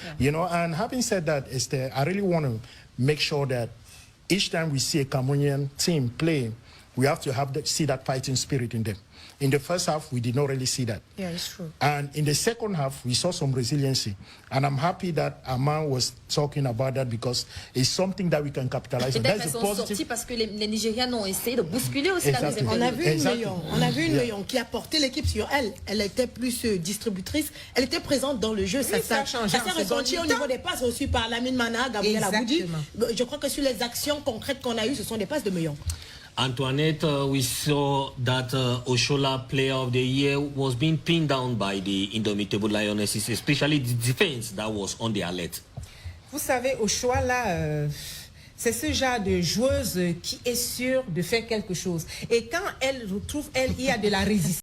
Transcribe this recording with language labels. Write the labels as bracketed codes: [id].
[en] You know, and having said that, Esther, I really want to make sure that each time we see a Cameroonian team play we have to see that fighting spirit in them. In the first half, we did not really see that. Yeah, it's true. And in the second half, we saw some resiliency. And I'm happy that Aman was talking about that because it's something that we can capitalize on. [fr] Peut-être elles sont sorties parce que les Nigérians ont essayé de bousculer aussi la deuxième On a période. vu une Meillon qui a porté l'équipe sur elle. Elle était plus distributrice. Elle était présente dans le jeu. Oui, ça a changé. Ça s'est ressenti au niveau des passes reçues par Lamine Mana, Gabriel Aboudi. Je crois que sur les actions concrètes qu'on a eues, ce sont des passes de Meillon. [en] Antoinette, we saw that Oshola Player of the Year was being pinned down by the Indomitable Lionesses, especially the defense that was on the alert. [fr] Vous savez, Oshola, c'est ce genre de joueuse qui est sûre de faire quelque chose. Et quand elle retrouve, il y a de la résistance.